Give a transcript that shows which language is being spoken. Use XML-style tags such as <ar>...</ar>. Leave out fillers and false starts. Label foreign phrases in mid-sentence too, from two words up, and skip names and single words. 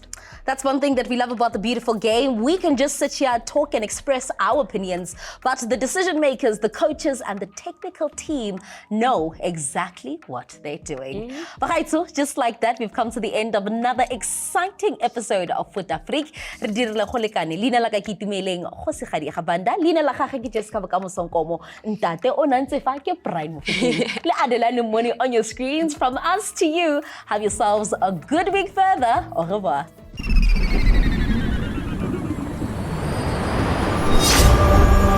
<en>That's one thing that we love about the beautiful game. We can just sit here, talk and express our opinions, but the decision makers, the coaches and the technical team know exactly what they're doing. Bagaitso, just like that, we've come to the end of another exciting episode of Fut-Afrique.</en> <tn>Re dirile go lekane. Leina la ka ke itumeleng Kgosigadi Gabanda, leina la gagwe ke Jessica Bokamosonkomo, ntate o nantse fa ke Brian Mofokeng.</tn> <en>Le Adelane Money on your screens. From us to you, have yourselves a good week further.</en> <fr>Au revoir.</fr>